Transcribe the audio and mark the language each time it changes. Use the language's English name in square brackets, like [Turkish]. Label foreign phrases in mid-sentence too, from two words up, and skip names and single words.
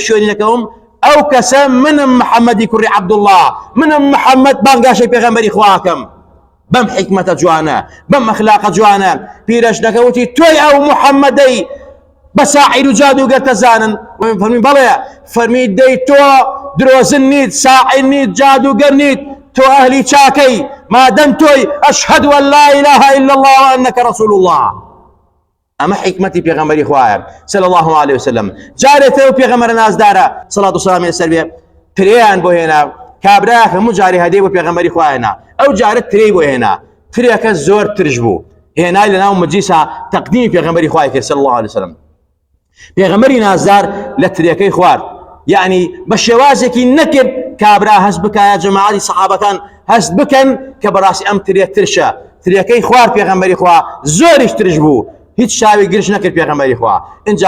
[Central Kurdish] شوێنی نەکەوم ئەو کەسە منم محەممەدی کوڕی عەبدوڵڵاه منم محەممەد بانگاشەی پێغەمبەری خواکەم بەم حکمەتە جوانە بەم ئەخلاقە جوانە پیرەژنەکە وتی تۆی ئەو محەممەدەی بە ساحیر و جادوگەر تەزانن فەرمی بەڵێ فەرمی دەی تۆ درۆزن نیت ساحیر نیت جادوگەر نیت تۆ ئەهلی چاکەی مادەم تۆی [Arabic] ئەشهەد ئەن لا إله إلا الله وأنك رسول الله [Central Kurdish] ئەمە حکمەتی پێغەمبەری خوایە [Arabic] صلی الله عليه وسلم [Central Kurdish] جارێتەوە پێغەمبەر نازدارە سەڵات و سەلامی لەسەر بێ ترێیان بۆ هێنا کابرا هەموو جاری هەدیە بۆ پێغەمبەری خوایەنا ئەو جارە ترێی بۆ هێنا ترێکە زۆر ترش بوو هێنای لەناو مەجلیسا تەقدیمی پێغەمبەری خوای کرد [Arabic] صلی الله عليه وسلم [Central Kurdish] پێغەمبەری نازدار لە ترێکەی خوارد یعنی بە شێوازێکی نەکرد کابرا هەست بکایە جەماعەتی سەحابەکان هەست بکەن کە بەڕاستی ئەم ترێ ترشە ترێکەی خوارد پێغەمبەری خوا زۆریش ترش بوو هیچ شاوی گرش نەکرد پێغەمبەری خوا اینجا